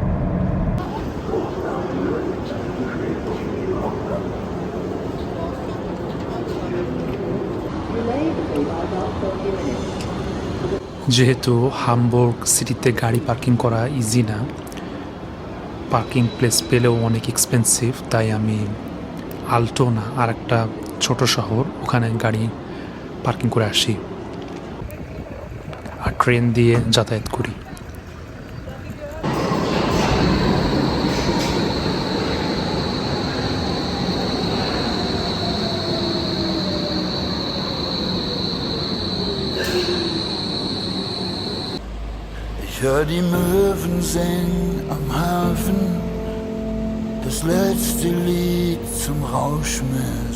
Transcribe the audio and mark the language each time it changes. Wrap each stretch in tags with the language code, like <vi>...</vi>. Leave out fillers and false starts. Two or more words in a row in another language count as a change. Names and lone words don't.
<bn>যেহেতু হামবুর্গ সিটিতে গাড়ি পার্কিং করা ইজি না,</bn> <en>parking place</en> <bn>পেলেও অনেক এক্সপেন্সিভ, তাই আমি আল্টোনা আর একটা ছোট শহর, ওখানে গাড়ি পার্কিং করে আসি আর ট্রেন দিয়ে যাতায়াত করি।</bn> <de>Ich hör die Möwen singen am Hafen, das letzte Lied zum Rauschmiss.</de>